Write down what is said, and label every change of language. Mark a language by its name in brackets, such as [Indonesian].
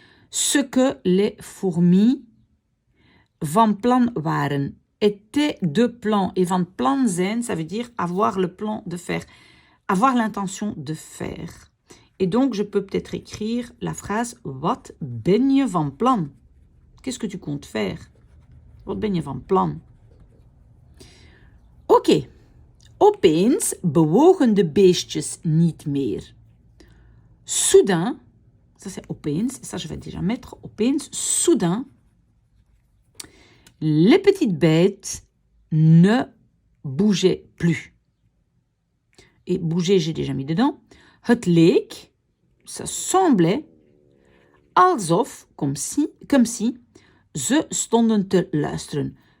[French] Ce que les fourmis [Dutch] van plan waren, [French] étaient de plan. Et van plan zijn, ça veut dire avoir le plan de faire, avoir l'intention de faire. Et donc, je peux peut-être écrire la phrase [Dutch] Wat ben je van plan? [French] Qu'est-ce que tu comptes faire? [Dutch] Wat ben je van plan? Ok. Opeens bewogen de beestjes niet meer. [French] Soudain, ça c'est opeens, ça je vais déjà mettre opeens, soudain, les petites bêtes ne bougeaient plus. Et bouger, j'ai déjà mis dedans. [Dutch] Het leek, [French] ça semblait, alsof, comme si, [Dutch] ze stonden te luisteren.